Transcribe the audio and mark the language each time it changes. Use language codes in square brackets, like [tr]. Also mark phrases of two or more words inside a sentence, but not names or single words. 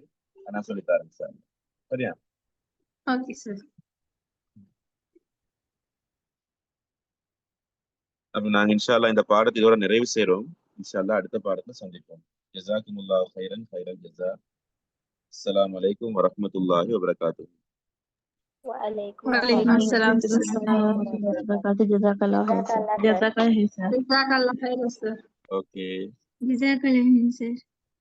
[ta] நான் சொல்லித்தாரேன் சார். சரியா? ஓகே சார். அப்ப நாங்க [ar] إن شاء الله [ta] இந்த பாடத்தை இதோட நிறைவு செய்றோம். [ar] إن شاء الله [ta] அடுத்த பாடத்துல சந்திப்போம். [ar] جزاكم الله خيرا خير الجزاء. السلام عليكم ورحمة الله وبركاته. وعليكم وعليكم السلام السلام ورحمة الله وبركاته. جزاك الله خير sir. جزاك الله خير சார். جزاك الله خير sir. [ta] ஓகே. [ar] جزاك الله சார்.